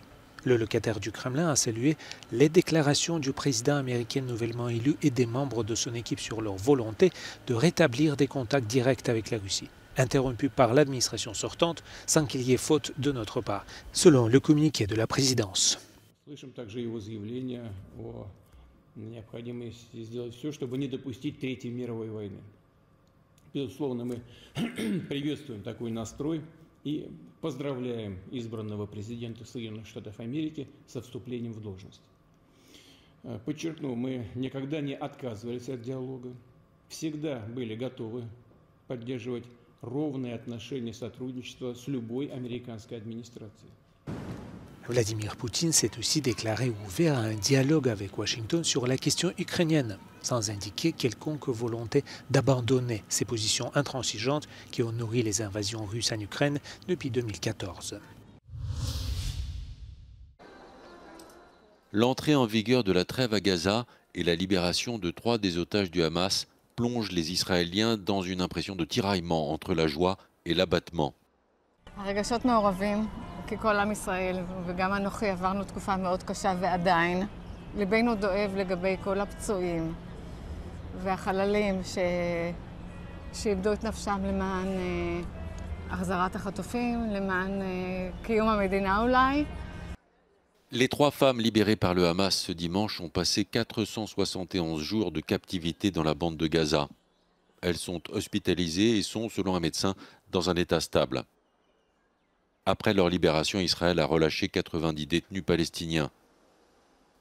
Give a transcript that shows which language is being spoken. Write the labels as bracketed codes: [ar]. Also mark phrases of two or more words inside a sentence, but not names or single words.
[fr] Le locataire du Kremlin a salué les déclarations du président américain nouvellement élu et des membres de son équipe sur leur volonté de rétablir des contacts directs avec la Russie, interrompus par l'administration sortante sans qu'il y ait faute de notre part, selon le communiqué de la présidence. [ru] Необходимость сделать все, чтобы не допустить Третьей мировой войны. Безусловно, мы приветствуем такой настрой и поздравляем избранного президента Соединенных Штатов Америки со вступлением в должность. Подчеркну, мы никогда не отказывались от диалога, всегда были готовы поддерживать ровные отношения сотрудничества с любой американской администрацией. [fr] Vladimir Poutine s'est aussi déclaré ouvert à un dialogue avec Washington sur la question ukrainienne, sans indiquer quelconque volonté d'abandonner ses positions intransigeantes qui ont nourri les invasions russes en Ukraine depuis 2014. L'entrée en vigueur de la trêve à Gaza et la libération de 3 des otages du Hamas plongent les Israéliens dans une impression de tiraillement entre la joie et l'abattement. [he] כי כל עם ישראל וגם אנוכי עברנו תקופה מאוד קשה ועדיין ליבנו דואב לגבי כל הפצועים והחללים שאיבדו את נפשם למען החזרת החטופים, למען קיום המדינה אולי. [fr] Les 3 femmes libérées par le Hamas ce dimanche ont passé 471 jours de captivité dans la bande de Gaza. Elles sont hospitalisées et sont, selon un médecin, dans un état stable. Après leur libération, Israël a relâché 90 détenus palestiniens.